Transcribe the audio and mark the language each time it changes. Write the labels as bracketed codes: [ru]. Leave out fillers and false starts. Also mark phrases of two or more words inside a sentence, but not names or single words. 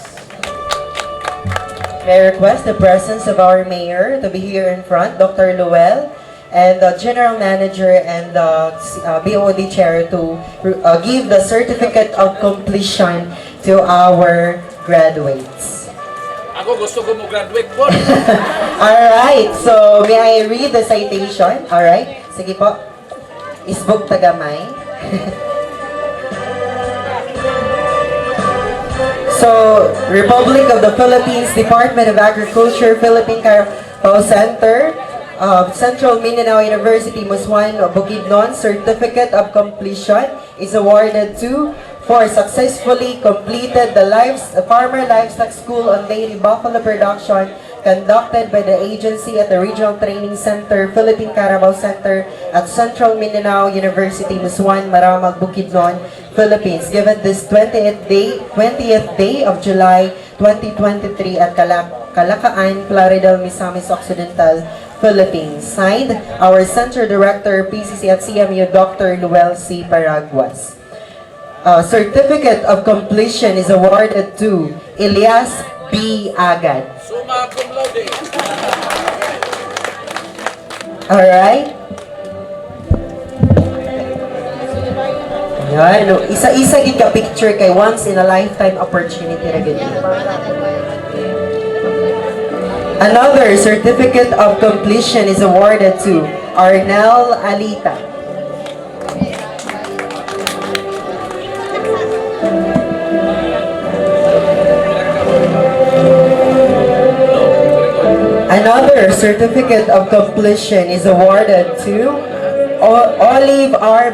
[en] May I request the presence of our mayor to be here in front, Dr. Luel, and the general manager and the BOD chair to give the certificate of completion to our graduates. [ceb] Ako gusto ko mo graduate po. [en] Alright, so may I read the citation? Alright, [hil] sige po. Isbog tagamay. [en] So, Republic of the Philippines, Department of Agriculture, Philippine CARABAO Center, Central Mindanao University, Muswan, Bukidnon, Certificate of Completion is awarded to for successfully completed the Farmer Livestock School on Dairy Buffalo Production conducted by the agency at the Regional Training Center, Philippine CARABAO Center at Central Mindanao University, Muswan, Maramag, Bukidnon, Philippines, given this 20th day of July 2023 at CALACAAN PLARIDEL, Misamis Occidental, Philippines. Signed, our Center Director, PCC at CMU, Dr. Luel C. Paraguas. Certificate of completion is awarded to Elias B. Agad. [la] Suma cum laude. [en] Alright? Yan. [hil] Isa-isa gid ka picture kay [en] once in a lifetime opportunity [hil] ra gid. [en] Another certificate of completion is awarded to Arnel Alita. Another certificate of completion is awarded to Olive R.